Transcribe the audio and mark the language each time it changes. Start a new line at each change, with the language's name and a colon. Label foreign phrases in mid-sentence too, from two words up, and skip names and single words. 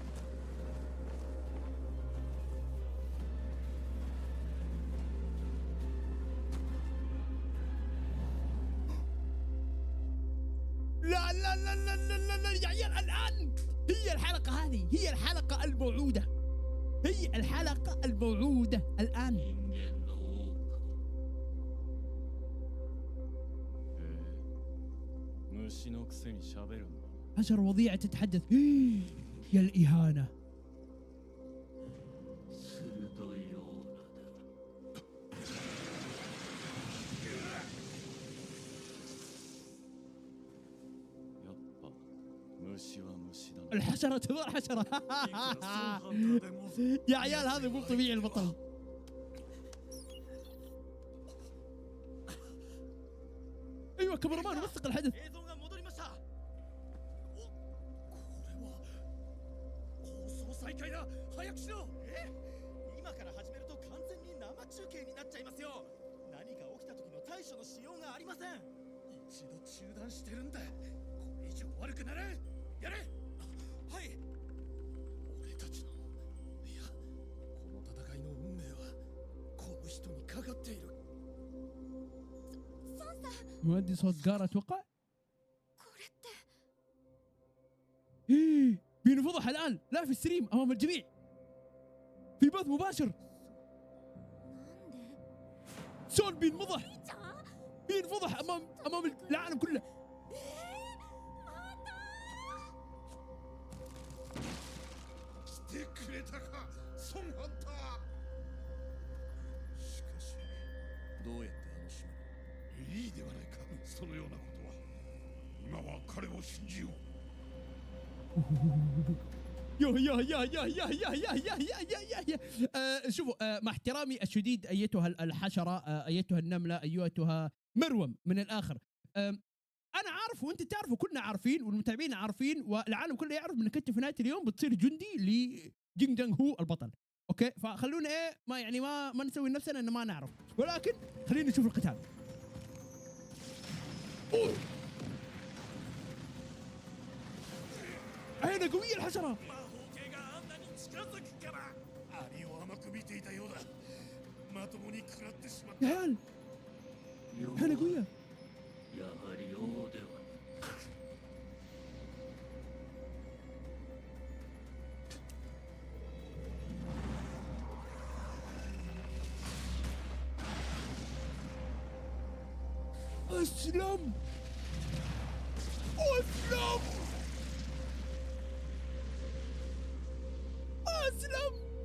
Arabic: لا لا لا لا لا لا, لا يا عيال الآن هي الحلقة هذه، هي الحلقة الموعودة، هي الحلقة الموعودة الآن.
Japanese: 虫のくせに喋るんだ。
Arabic: حشرة وضيعة تتحدث. يا الإهانة.
Japanese: 鋭いオーラだ。やっぱ虫は虫だな。
Arabic: الحشرة تظل حشرة. يا عيال هذا مو طبيعي البطل. ايوه كاميرامان وثق الحدث.
Japanese: 映像が戻りました。お、これは放送再開だ。早くしろ。今から始めると完全に生中継になっちゃいますよ。何か起きた時の対処のしようがありません。一度中断してるんだ。これ以上悪くならん。やれ。はい。俺たちの、いや、この戦いの運命はこの人にかかっている。
Arabic: مؤدي صوت جارة اتوقع.
Japanese: これって
Arabic: بينفضح الان لا في الستريم امام الجميع في بث مباشر.
Japanese: なんで
Arabic: سون بينفضح
Japanese: ちゃん
Arabic: بينفضح امام العالم كله.
Japanese: また来てくれたかソンハンター。しかしどうやってあの島に。いいではないかそのようなことは。今は彼を信じよう。
Arabic: يا شوفوا مع احترامي الشديد ايتها الحشره ايتها النمله ايتها مروم من الاخر. انا عارف وانت تعرف وكلنا عارفين والمتابعين عارفين والعالم كله يعرف انك انت في نهايه اليوم بتصير جندي لجينج جانغ هو البطل. اوكي فخلونا ايه ما يعني ما نسوي نفسنا ان ما نعرف ولكن خلينا نشوف القتال. أوه. عينه قويه الحشره.
Japanese: 魔法系があんなに近づくからアリを甘く見ていたようだ。まともに食らってしまった。
Arabic: يا عيال عينه قويه.
Japanese: やはり王では
Arabic: اسلم اسلم اسلم.